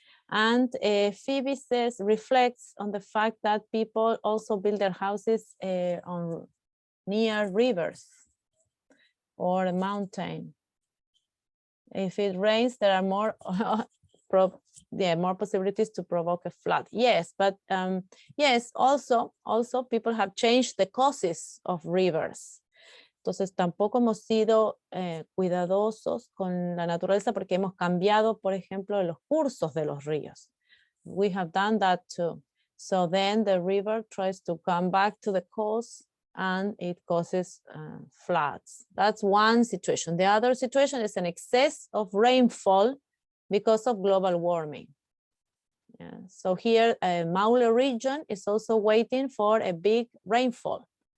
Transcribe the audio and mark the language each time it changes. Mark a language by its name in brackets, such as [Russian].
[English] And Phoebe says, reflects on the fact that people also build their houses near rivers or a mountain. If it rains, there are more more possibilities to provoke a flood. Yes, but yes, also people have changed the causes of rivers. [Spanish] Entonces tampoco hemos sido cuidadosos con la naturaleza porque hemos cambiado, por ejemplo, los cursos de los ríos. [English] We have done that too. So then the river tries to come back to the coast and it causes floods. That's one situation. The other situation is an excess of rainfall because of global warming. Yeah. So here, Maule region is also waiting for a big rainfall.